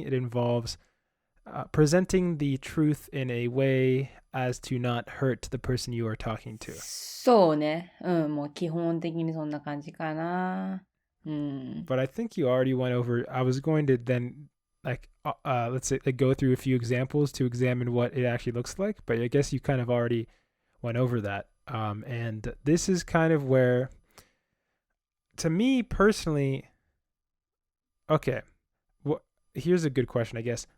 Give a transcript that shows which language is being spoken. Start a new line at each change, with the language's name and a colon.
English: It involves presenting the truth in a way as to not hurt the person you are talking to.
Japanese: そうね。もう基本的にそんな感じかな。
English: But I think you already went over, I was going to then let's say go through a few examples to examine what it actually looks like, but I guess you kind of already went over that. And this is kind of where, to me personally, okay, here's a good question, I guess.